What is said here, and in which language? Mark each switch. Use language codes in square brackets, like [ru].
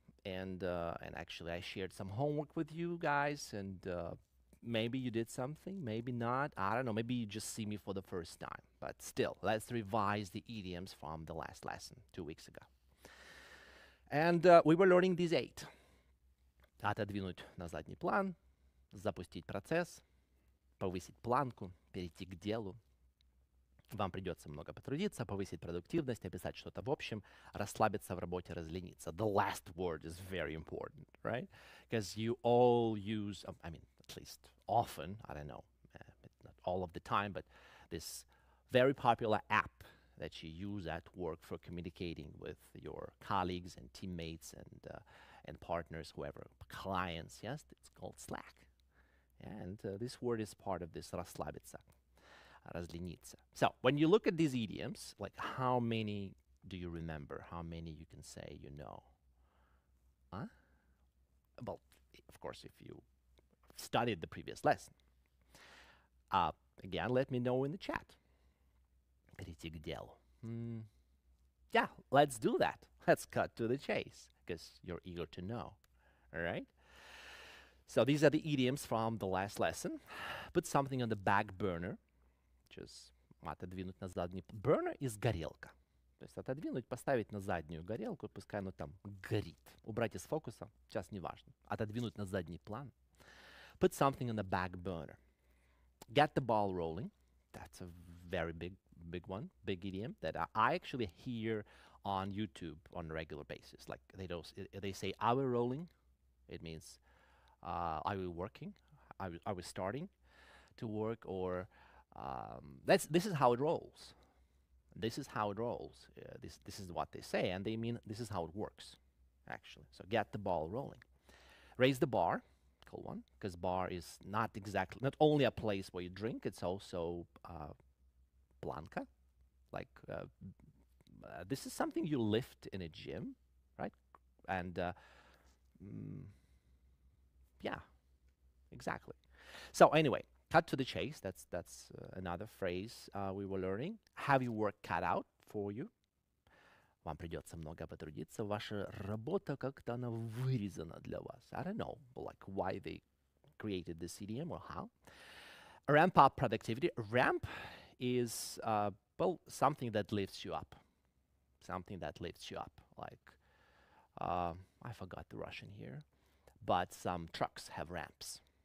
[en] And actually I shared some homework with you guys, and maybe you did something, maybe not. I don't know. Maybe you just see me for the first time. But still, let's revise the idioms from the last lesson 2 weeks ago. And we were learning these 8. [ru] Отодвинуть на задний план, запустить процесс, повысить планку, перейти к делу. Вам придется много потрудиться, повысить продуктивность, написать что-то в общем, расслабиться в работе, разлениться. [en] The last word is very important, right? Because you all use, I mean, at least often, I don't know, not all of the time, but this very popular app that you use at work for communicating with your colleagues and teammates and partners, whoever, clients, yes, it's called Slack. And this word is part of this расслабиться, разлениться. So when you look at these idioms, like how many do you remember how many you can say you know? Huh? Well, of course, if you studied the previous lesson. Uh, Again, let me know in the chat. Перейти к делу. Yeah, let's do that. Let's cut to the chase because you're eager to know. All right? So these are the idioms from the last lesson. Put something on the back burner, which is отодвинуть на задний. Burner is горелка. [ru] То есть отодвинуть, поставить на заднюю горелку, пускай оно там горит. Убрать из фокуса, сейчас не важно. Отодвинуть на задний план. [en] Put something on the back burner. Get the ball rolling. That's a very big one, big idiom that I actually hear on YouTube on a regular basis. Like they say, "Are we rolling?" It means, "Are we working? Are we starting to work?" Or this is how it rolls. This is how it rolls. This is what they say, and they mean this is how it works, actually. So get the ball rolling. Raise the bar. Cool one, because bar is not only a place where you drink. It's also planka. Like this is something you lift in a gym, right? And yeah, exactly. So anyway, cut to the chase. That's another phrase we were learning. Have your work cut out for you. [ru] Вам придется много потрудиться. Ваша работа как-то она вырезана для вас. [en] I don't know, like why they created this idiom or how. Ramp up productivity. Ramp is well something that lifts you up. Something that lifts you up. Like I forgot the Russian here, but some trucks have ramps.